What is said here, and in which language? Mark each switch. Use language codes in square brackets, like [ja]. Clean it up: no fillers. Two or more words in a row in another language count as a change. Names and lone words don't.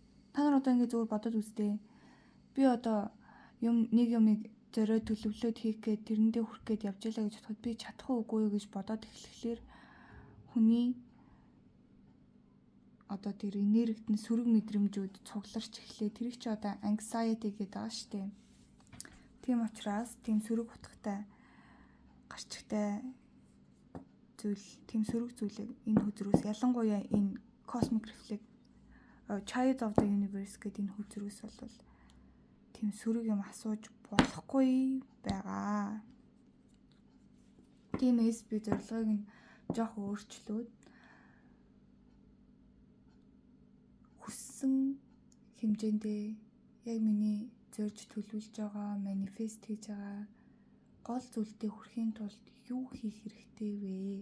[mn] Та нар одоо ингэ зөвөр бодоод үзтээ. Би одоо нэг юмыг зориод төлөвлөөд хийх гээд тэрэндээ хүрэх гээд явж ялаа гэж бодоход би чадах уу үгүй юу гэж бодоод эхлэхлээр хүний одоо тэр энергид нь сөрөг мэдрэмжүүд цугларч эхлэе. Тэр их ч одоо anxiety гэдэг байгаа шүү дээ. Тийм учраас тийм сөрөг утгатай гарчигтай зүйл, тийм сөрөг зүйлийг энэ хүзрүүс ялангуяа энэ [en] cosmic reflect child of the universe [mn] гэдэг энэ хүзрүүс бол тийм сөрөг юм асууж болохгүй байгаа. Тиймээс би зорилгыг нь жоох өөрчлөөд хүссэн хэмжээндээ яг миний зорж төлөвлөж байгаа, манифест хийж байгаа гол зүйлдээ хүрэхийн тулд юу хийх хэрэгтэй вэ?